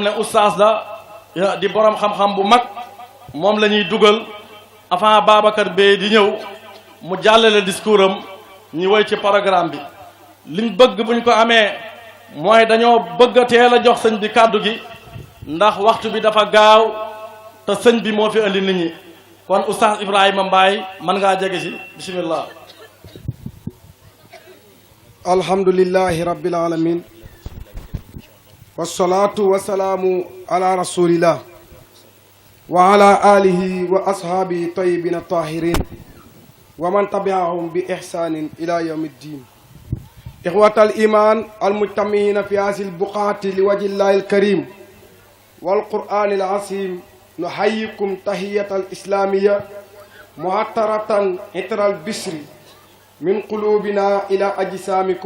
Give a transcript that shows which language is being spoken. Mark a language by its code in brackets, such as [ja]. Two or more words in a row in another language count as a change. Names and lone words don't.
[wo] ne oustaz la di borom xam-xam bu mag moom la ñuy dugal avant Babacar Bey di ñëw mu jàllale discours am ñu woy ci programme bi liñ bëgg buñ ko amee mooy dañoo bëgg a teel a jox sëñ bi kàddu gi ndax waxtu bi dafa gaaw te sëñ bi moo fi andi nit ñi kon oustaz Ibrahima Mbaye mën ngaa jege si bismillah. [ar] الحمد لله رب العالمين والصلاة والسلام على رسول الله وعلى آله وأصحابه الطيبين الطاهرين ومن تبعهم بإحسان إلى يوم الدين إخوة الإيمان المجتمعين في هذه البقعة لوجه الله الكريم والقرآن العظيم نحييكم تحية إسلامية معطرة عطر البشر من قلوبنا إلى أجسامكم